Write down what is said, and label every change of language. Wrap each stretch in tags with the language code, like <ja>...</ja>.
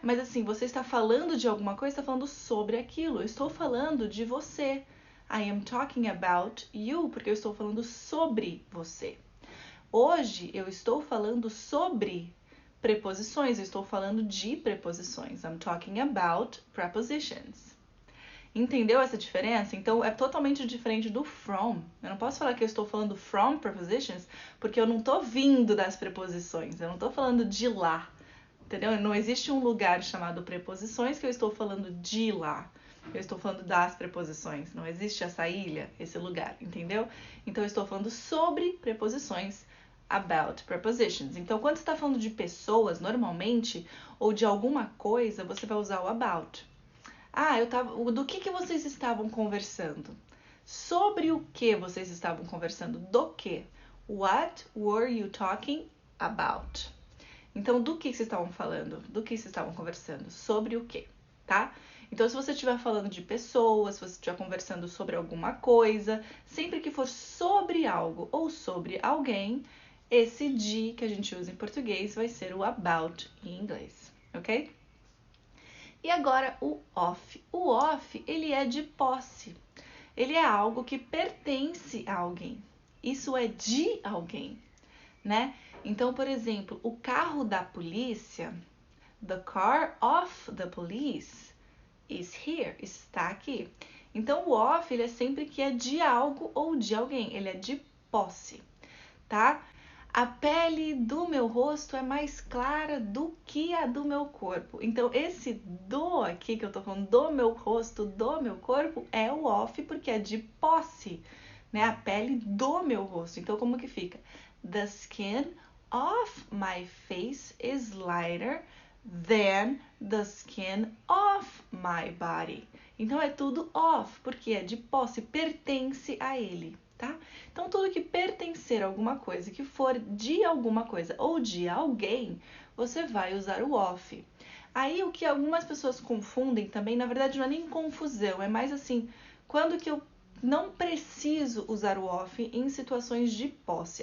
<pt>Mas assim, você está falando de alguma coisa, está falando sobre aquilo. Eu estou falando de você.</pt> <en>I am talking about you,</en> <pt>porque eu estou falando sobre você. Hoje eu estou falando sobre preposições, eu estou falando de preposições.</pt> <en>I'm talking about prepositions.</en> <pt>Entendeu essa diferença? Então é totalmente diferente do from. Eu não posso falar que eu estou falando from prepositions, porque eu não estou vindo das preposições, eu não estou falando de lá. Entendeu? Não existe um lugar chamado preposições que eu estou falando de lá. Eu estou falando das preposições. Não existe essa ilha, esse lugar, entendeu? Então eu estou falando sobre preposições,</pt> <en>about prepositions.</en> <pt>Então quando você está falando de pessoas, normalmente, ou de alguma coisa, você vai usar o about. Do que vocês estavam conversando? Sobre o que vocês estavam conversando? Do que?</pt> <en>What were you talking about?</en> <pt>Então, do que vocês estavam falando? Do que vocês estavam conversando? Sobre o que, tá? Então, se você estiver falando de pessoas, se você estiver conversando sobre alguma coisa, sempre que for sobre algo ou sobre alguém, esse de que a gente usa em português vai ser o about em inglês, ok? E agora o of. O of, ele é de posse. Ele é algo que pertence a alguém. Isso é de alguém, né? Então, por exemplo, o carro da polícia,</pt> <en>the car of the police is here,</en> <pt>está aqui. Então, o of, ele é sempre que é de algo ou de alguém, ele é de posse, tá? A pele do meu rosto é mais clara do que a do meu corpo. Então, esse do aqui que eu tô falando, do meu rosto, do meu corpo, é o of porque é de posse, né? A pele do meu rosto. Então, como que fica?</pt> <en>The skin of my face is lighter than the skin of my body.</en> <pt>Então, é tudo of, porque é de posse, pertence a ele, tá? Então, tudo que pertencer a alguma coisa, que for de alguma coisa ou de alguém, você vai usar o off. Aí o que algumas pessoas confundem também, na verdade não é nem confusão, é mais assim, quando que eu não preciso usar o off em situações de posse.</pt>